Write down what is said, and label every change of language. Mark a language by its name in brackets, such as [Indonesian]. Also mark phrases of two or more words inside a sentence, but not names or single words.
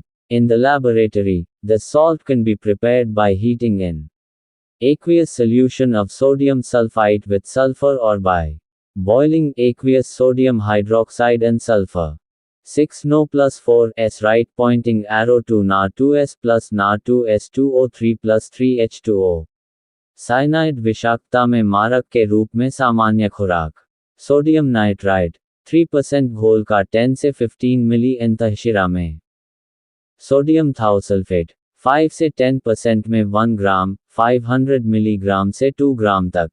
[English] In the laboratory, the salt can be prepared by heating in aqueous solution of sodium sulfite with sulfur or by boiling aqueous sodium hydroxide and sulfur. 6 No plus 4 S right pointing arrow to Na2S plus Na2S2O3 plus 3H2O. [Hindi] साइनाइड विषाक्तता में मारक के रूप में सामान्य खुराक। [English] sodium nitrite [Hindi] 3% घोल का 10 से 15 मिली अंतःशिरा में। [English] sodium thiosulfate [Hindi] 5 से 10% में 1 ग्राम, 500 मिलीग्राम से 2 ग्राम तक।